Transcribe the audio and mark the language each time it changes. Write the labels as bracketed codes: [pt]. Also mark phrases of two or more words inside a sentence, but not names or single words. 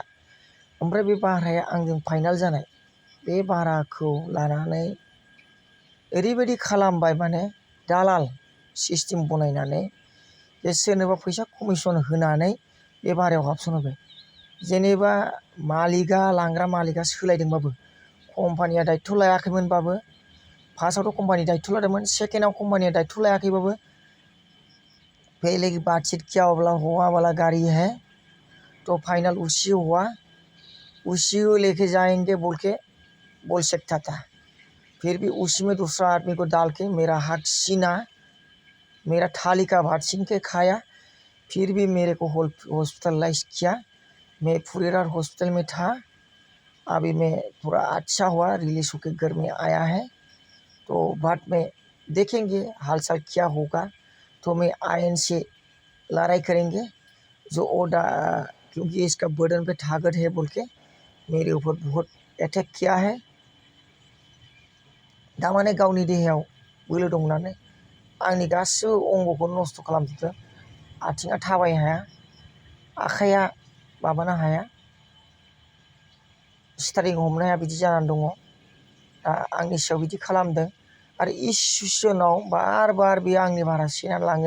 [brx] ओमफ्राय बे भाराया आंजों फाइनाल जानाय बे भाराखौ लानानै ओरैबायदि खालामबाय माने दालाल सिस्टेम बनायनानै जे सोरनोबा फैसा कमिसन होनानै बे भारायाव हाबसनहोबाय। जेनेबा मालिकआ लांग्रा मालिकआ सोलायदोंबाबो कम्पानिया दायथ' लायाखैमोनबाबो फार्स्टआवथ' कम्पानि दायथ' लादोंमोन, सेकेन्डआव कम्पानिया दायथ' लायाखैबाबो [hi] पहले की बातचीत क्या हुआ वाला गाड़ी है तो फाइनल उसी हुआ, उसी को लेके जाएंगे बोल सकता था। फिर भी उसी में दूसरा आदमी को डाल के मेरा हक छीना, मेरा थाली का भात छीन के खाया। फिर भी मेरे को हॉस्पिटलाइज किया। मैं फुरेरा हॉस्पिटल में था। अभी मैं पूरा अच्छा हुआ, रिलीज होकर घर में आया है। तो बाद में देखेंगे हाल चाल क्या होगा। तो मैं आयन से लड़ाई करेंगे जो क्योंकि इसका बर्डन पे ताकत है बोल के मेरे ऊपर बहुत अटैक किया है। [brx] दामाने गावनि देहायाव बोलो दं होननानै आंनि गासिबो अंगखौ नस्थ' खालामजोबदों। आथिङा थाबायनो हाया, आखाइया माबानो हाया, स्टारिं हमनो हाया बिदि जानानै दङ। दा आंनि सायाव बिदि खालामदों आरो इन्स्टिटिउसनाव बार बार बेयो आंनि भारा सेनानै लाङो।